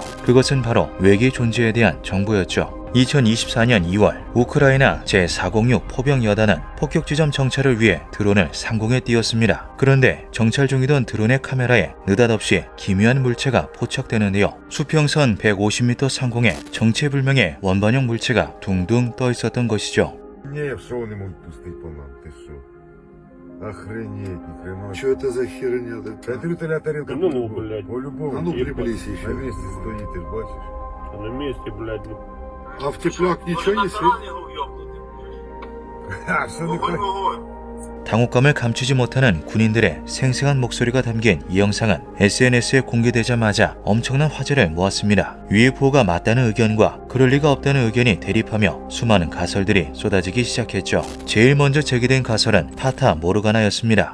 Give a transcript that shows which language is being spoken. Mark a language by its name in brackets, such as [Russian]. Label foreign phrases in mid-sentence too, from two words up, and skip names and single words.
[Korean] 그것은 바로 외계 존재에 대한 정보였죠. 2024년 2월 우크라이나 제406 포병여단은 폭격지점 정찰을 위해 드론을 상공에 띄웠습니다. 그런데 정찰 중이던 드론의 카메라에 느닷없이 기묘한 물체가 포착되는데요. 수평선 150m 상공에 정체불명의 원반형 물체가 둥둥 떠 있었던 것이죠. [Russian] Охренеть, ни хрена. Что это за херня такая? Это тарелка. Ну, блядь. По-любому. А ну, приблизь еще. На месте стоит, ты ж бачишь. На месте, блядь. А в теплак ничего не светит? А, что такое? [Korean] 당혹감을 감추지 못하는 군인들의 생생한 목소리가 담긴 이 영상은 SNS에 공개되자마자 엄청난 화제를 모았습니다. UFO가 맞다는 의견과 그럴 리가 없다는 의견이 대립하며 수많은 가설들이 쏟아지기 시작했죠. 제일 먼저 제기된 가설은 파타 모르가나였습니다.